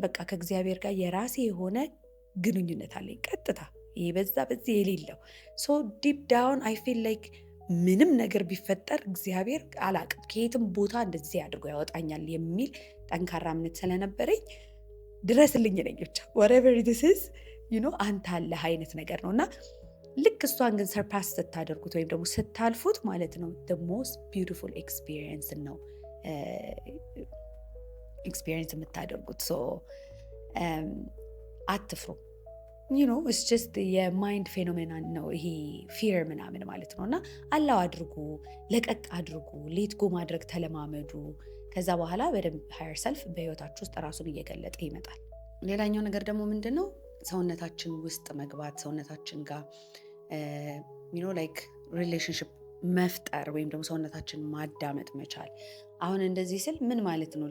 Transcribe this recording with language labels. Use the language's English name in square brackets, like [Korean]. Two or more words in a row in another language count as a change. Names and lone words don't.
[Amharic] በቃ ከእግዚአብሔር ጋር የራሴ የሆነ ግንኙነት አለኝ ቀጥታ፣ ይሄ በዛ በዚህ የሌለው። [English] so deep down I feel like [Amharic] ምንም ነገር ቢፈጠር እግዚአብሔር አላቅም ከየትም ቦታ እንደዚህ አድርጎ ያወጣኛል የሚል ጠንካራ እምነት ስለነበረኝ ድረስልኝ ነኝ ብቻ [English] whatever this is [Amharic] አንተ አለህ አይነት ነገር ነው። እና ልክ እሷን ግን ሰርፓስ ስታደርጉት ወይም ደግሞ ስታልፉት ማለት ነው [English] the most beautiful experience [Amharic] ነው ኤክስፒሪየንስ የምታደርጉት። ሶ አትፍሩ። [English] it's just [Amharic] የማይንድ ፌኖሜናን ነው ይሄ ፊር ምናምን ማለት ነው። እና አላው አድርጉ፣ ለቀቅ አድርጉ፣ [English] let go [Amharic] ማድረግ ተለማመዱ። ከዛ በኋላ በደንብ [English] higher self [Amharic] በህይወታችሁ ውስጥ ራሱን እየገለጠ ይመጣል። ሌላኛው ነገር ደግሞ ምንድን ነው? ሰውነታችን ውስጥ መግባት፣ ሰውነታችን ጋር [English] like relationship [Amharic] መፍጠር ወይም ደግሞ ሰውነታችን ማዳመጥ መቻል። አሁን እንደዚህ ስል ምን ማለት ነው